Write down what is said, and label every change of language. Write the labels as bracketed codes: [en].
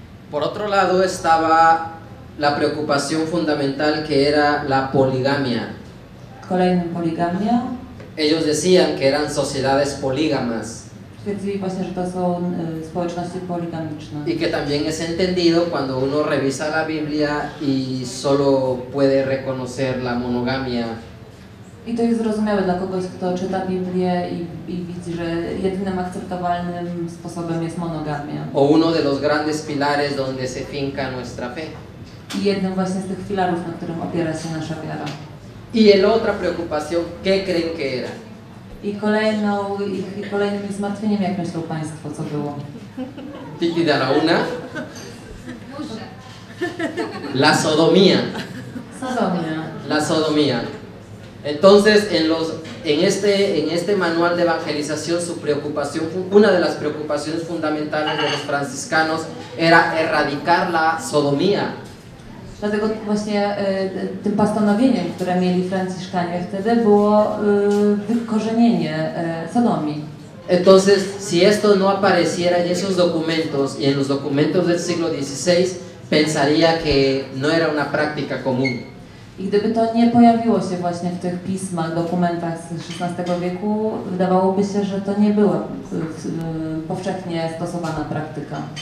[es] Por otro lado estaba la preocupación fundamental que era la poligamia. [pl] Kolejnym poligamia. [es] Ellos decían que eran sociedades polígamas. [pl] Twierdzili właśnie, że to są społeczności poligamiczne. [es] Y que también es entendido cuando uno revisa la Biblia y solo puede reconocer la monogamia. [pl] I to jest zrozumiałe dla kogoś, kto czyta Biblię i widzi, że jedynym akceptowalnym sposobem jest monogamia. [es] O uno de los grandes pilares donde se finca nuestra fe. [pl] I jednym właśnie z tych filarów, na którym opiera się nasza wiara. [es] Y el otra preocupación, ¿qué creen que era? [pl] I kolejnym ich zmartwieniem, jak myślą Państwo, co było? Titi de la una. [es] La sodomía. [pl] Sodomia. [es] La sodomía. Entonces, en este manual de evangelización, su preocupación, una de las preocupaciones fundamentales de los franciscanos era erradicar la sodomía. [pl] Dlatego właśnie tym postanowieniem, które mieli Franciszkanie wtedy, było wykorzenienie sodomii. [es] Entonces, si esto no apareciera en esos documentos y en los documentos del siglo XVI, pensaría que no era una práctica común. [pl] I gdyby to nie pojawiło się właśnie w tych pismach, dokumentach z XVI wieku, wydawałoby się, że to nie była powszechnie stosowana praktyka.